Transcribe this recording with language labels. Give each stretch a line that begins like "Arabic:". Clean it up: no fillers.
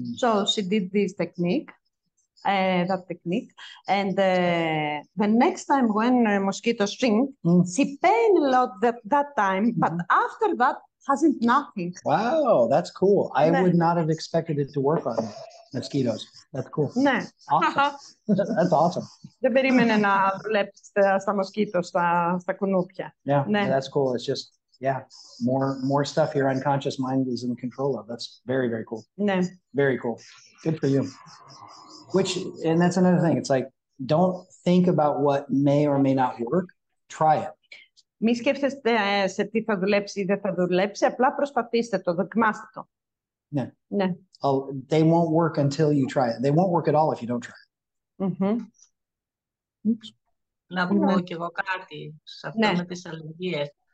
English: So she did this technique, that technique, and the next time when mosquitoes sting, she pain a lot that time, but after that hasn't nothing. Wow, that's cool. I would not have expected it to work on mosquitoes. That's cool.
Greek: Ναι.
English: Awesome. That's awesome.
Greek: Δεν περίμενε να δουλέψει στα μοσκίτο, στα κουνούπια.
English: Yeah, that's cool. It's just, more stuff your unconscious mind is in control of. That's very, very cool.
Greek: Ναι.
English: Very cool. Good for you. And that's another thing. It's like, don't think about what may or may not work. Try it.
Greek: Μη σκέφτεστε σε τι θα δουλέψει ή δεν θα δουλέψει, απλά προσπαθήστε το, δοκιμάστε το. Ναι.
English: They won't work until you try it. They won't work at all if you don't try it.
Greek: Να πω κι εγώ κάτι σε αυτό με τις αλλεργίες.